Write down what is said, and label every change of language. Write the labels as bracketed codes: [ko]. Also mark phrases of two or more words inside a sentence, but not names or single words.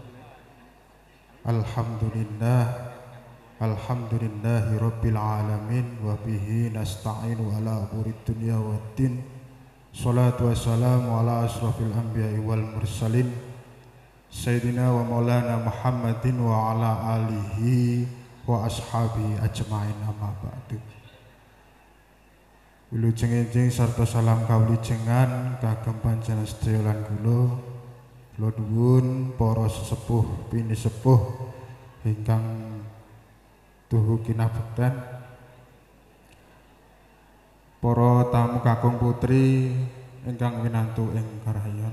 [ar] الحمد لله رب العالمين وبه نستعين على أمور الدنيا والدين. الصلاة والسلام على أشرف الأنبياء والمرسلين سيدنا ومولانا محمد وعلى آله وأصحابه أجمعين أما بعد. [jv] Wilujeng-enjing sarta salam kawulijengan kagem panjenengan sedaya lan kula nuwun para sesepuh pinisepuh ingkang tuhu kinabekten, para tamu kakung putri ingkang winantu ing karayan.